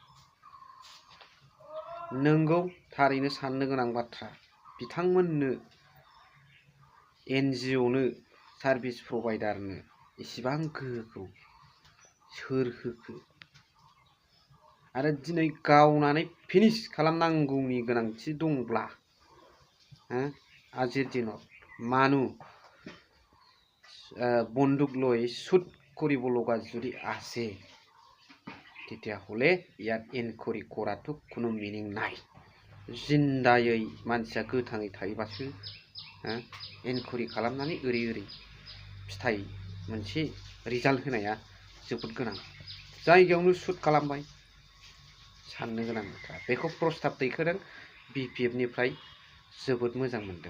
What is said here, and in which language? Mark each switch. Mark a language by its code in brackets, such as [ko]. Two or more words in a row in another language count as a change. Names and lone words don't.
[brx] नंगौ, थारैनो साननो गोनां बाथ्रा, बिथांमोननो एनजिअनो सार्भिस प्रवाइडारनो इसिबां गोहोखौ सोर होखो? आरो दिनै गावनानै फिनिश खालामनांगौनि गोनांथि दंब्ला आजिर दिनाव मानु बन्दुक [as] লৈ শুট কৰিব লগা যদি আছে তেতিয়াহ'লে ইয়াত ইনকুৱেৰি কৰাটো কোনো মিনিং নাই। [brx] जिन्दायै मानसिया गोथाङै थायोबासो इनकुवेरि खालामनानै ओरै फिथाइ मोनसे रिजाल्ट होनाया जोबोद गोनां। जायगायावनो शुट खालामबाय, साननो गोनां बाथ्रा। बेखौ प्रस्ताब दैखोदों बिपिएफनिफ्राय, जोबोद मोजां मोनदों।